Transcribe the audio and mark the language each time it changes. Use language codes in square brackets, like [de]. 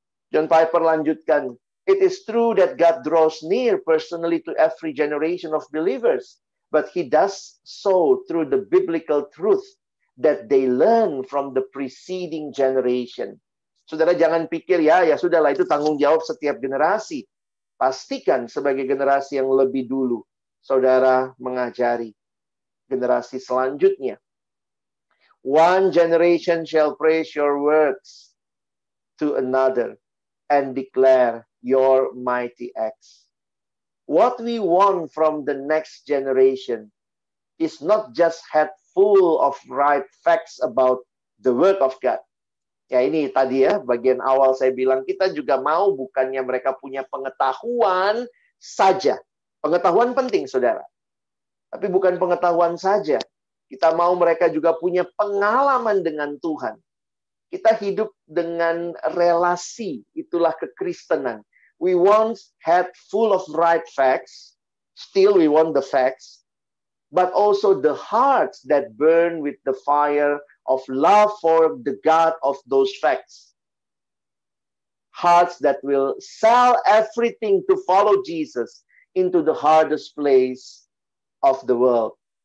[en] John Piper lanjutkan, it is true that God draws near personally to every generation of believers. But He does so through the biblical truth that they learn from the preceding generation. [id] Saudara jangan pikir ya sudahlah itu tanggung jawab setiap generasi. Pastikan sebagai generasi yang lebih dulu, saudara mengajari generasi selanjutnya. [en] One generation shall praise your works to another and declare your mighty acts. What we want from the next generation is not just head full of right facts about the work of God. [id] Ya ini tadi ya, bagian awal saya bilang kita juga mau bukannya mereka punya pengetahuan saja. Pengetahuan penting, saudara. Tapi bukan pengetahuan saja. Kita mau mereka juga punya pengalaman dengan Tuhan. Kita hidup dengan relasi, itulah kekristenan. [en] We once had full of right facts, still we want the facts, but also the hearts that burn with the fire of love for the God of those facts. Hearts that will sell everything to follow Jesus into the hardest place of the world.